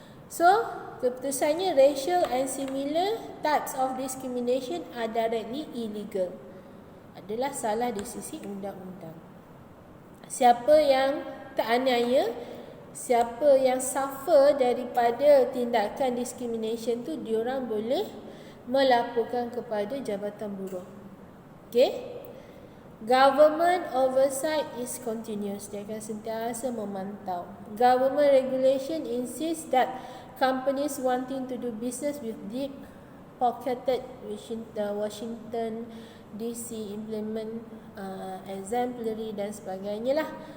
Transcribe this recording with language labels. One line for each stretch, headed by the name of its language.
English: So,
Malay: keputusannya
English: racial and similar types of discrimination are directly illegal.
Malay: Adalah salah di sisi undang-undang. Siapa yang teraniaya, siapa yang suffer daripada tindakan discrimination tu, diorang boleh melaporkan kepada Jabatan Buruh. Okay?
English: Government oversight is continuous.
Malay: Dia akan sentiasa memantau.
English: Government regulation insists that companies wanting to do business with deep-pocketed Washington DC implement exemplary
Malay: dan sebagainya lah.